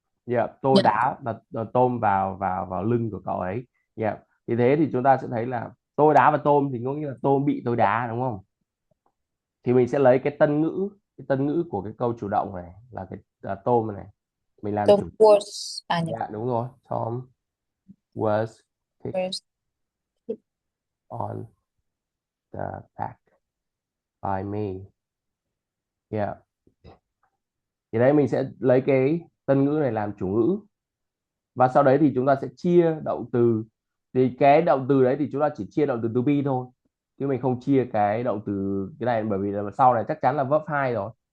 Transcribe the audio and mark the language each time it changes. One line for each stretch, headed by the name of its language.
Vietnamese: Yeah, tôi đá Tom vào lưng của cậu ấy. Yeah. Thì thế thì chúng ta sẽ thấy là tôi đá vào Tom thì có nghĩa là Tom bị tôi đá, đúng không? Thì mình sẽ lấy cái tân ngữ của cái câu chủ động này là cái Tom này. Mình làm chủ.
English: Was.
Vietnamese: Yeah, đúng rồi.
English: Tom was kicked on the back by me. Yeah.
Vietnamese: Thì đấy mình sẽ lấy cái tân ngữ này làm chủ ngữ. Và sau đấy thì chúng ta sẽ chia động từ. Thì cái động từ đấy thì chúng ta chỉ chia động từ to be thôi. Chứ mình không chia cái động từ cái này, bởi vì là sau này chắc chắn là verb 2 rồi.